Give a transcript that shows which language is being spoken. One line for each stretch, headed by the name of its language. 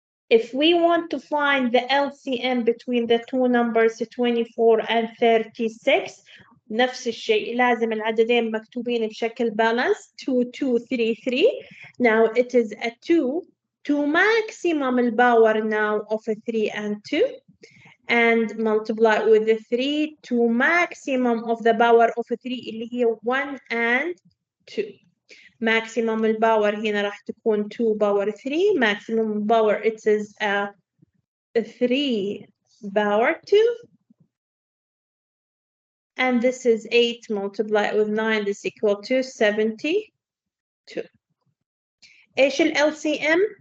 English: If we want to find the LCM between the two numbers 24 and 36,
Arabic: نفس الشيء لازم العددين مكتوبين بشكل
English: balance 2 2 3 3. Now it is a 2 to maximum power now of 3 and 2, and multiply with the 3 to maximum of the power of 3
Arabic: اللي هي
English: 1 and 2.
Arabic: Maximum الباور هنا راح تكون 2 power 3.
English: Maximum power it is 3 power 2. And this is 8 multiplied with 9. This is equal to 72.
Arabic: إيش ال
English: LCM?